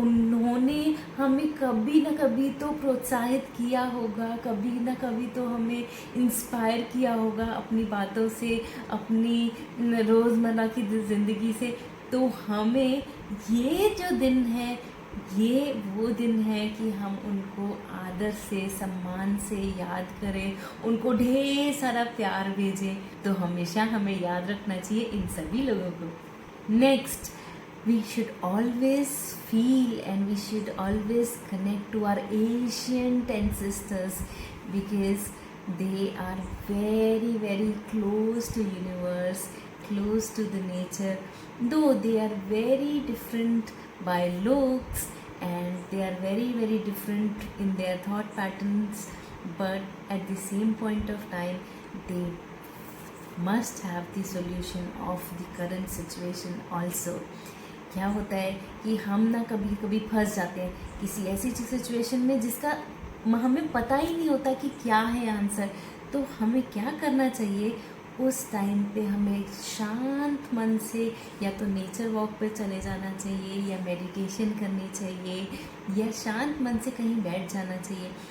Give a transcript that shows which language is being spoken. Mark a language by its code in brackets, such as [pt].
[hi] उन्होंने हमें कभी ना कभी तो प्रोत्साहित किया होगा, कभी ना कभी तो हमें इंस्पायर किया होगा अपनी बातों से, अपनी रोज़मर्रा की ज़िंदगी से। तो हमें ये जो दिन है, ये वो दिन है कि हम उनको आदर से, सम्मान से याद करें, उनको ढेर सारा प्यार भेजें। तो हमेशा हमें याद रखना चाहिए इन सभी लोगों को। [en] Next, we should always feel and we should always connect to our ancient ancestors because they are very very close to universe, close to the nature, though they are very different by looks and they are very very different in their thought patterns, but at the same point of time they must have the solution of the current situation also. [hi] क्या होता है कि हम ना कभी कभी फंस जाते हैं किसी ऐसी सिचुएशन में जिसका हमें पता ही नहीं होता कि क्या है आंसर। तो हमें क्या करना चाहिए उस टाइम पे? हमें शांत मन से या तो नेचर वॉक पे चले जाना चाहिए, या मेडिटेशन करनी चाहिए, या शांत मन से कहीं बैठ जाना चाहिए।